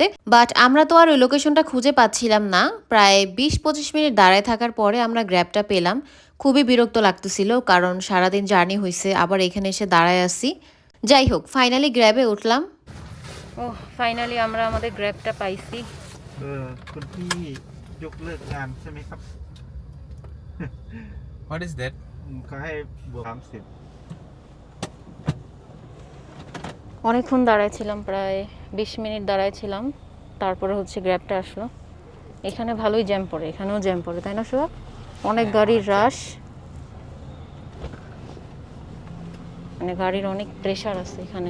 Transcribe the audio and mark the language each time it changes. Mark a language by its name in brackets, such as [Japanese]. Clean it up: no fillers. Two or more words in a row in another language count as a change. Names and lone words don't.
[Bangla] বাট আমরা তো আর ওই লোকেশনটা খুঁজে পাচ্ছিলাম না। প্রায় 20-25 মিনিট দাঁড়ায় থাকার পরে আমরা গ্র্যাবটা পেলাম। খুবই বিরক্ত লাগতেছিল, কারণ সারাদিন জার্নি হয়েছে, আবার এখানে এসে দাঁড়ায় আসি। যাই হোক, ফাইনালি গ্র্যাবে উঠলাম। ও ফাইনালি আমরা আমাদের গ্র্যাবটা পাইছি। [Thai] คุณพี่ยกเลิกงานใช่ไหมครับ [English] What is that? [Thai] เขาให้บวก30 [Bangla] অনেকক্ষণ দাঁড়াইছিলাম, প্রায় 20 মিনিট দাঁড়াইছিলাম, তারপরে হচ্ছে গ্র্যাবটা আসলো। এখানে ভালোই জ্যাম পড়ে, এখানেও জ্যাম পড়ে, তাই না সোহাগ? অনেক গাড়ির রাশ, মানে গাড়ির অনেক প্রেশার আছে এখানে।